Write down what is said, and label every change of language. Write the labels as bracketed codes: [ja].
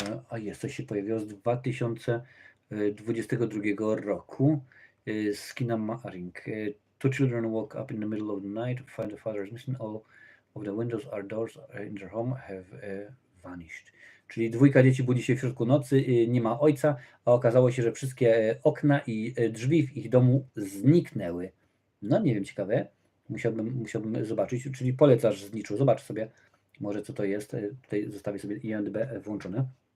[pl] A jest, coś się pojawiło z 2022 roku. Skinamarink. [en] Two children woke up in the middle of the night, find the father is missing. All of the windows or doors in their home have vanished. [pl] Czyli dwójka dzieci budzi się w środku nocy, nie ma ojca, a okazało się, że wszystkie okna i drzwi w ich domu zniknęły. No nie wiem, ciekawe. Musiałbym zobaczyć, czyli polecasz zniczu. Zobacz sobie może co to jest. Tutaj zostawię sobie IMDb włączone.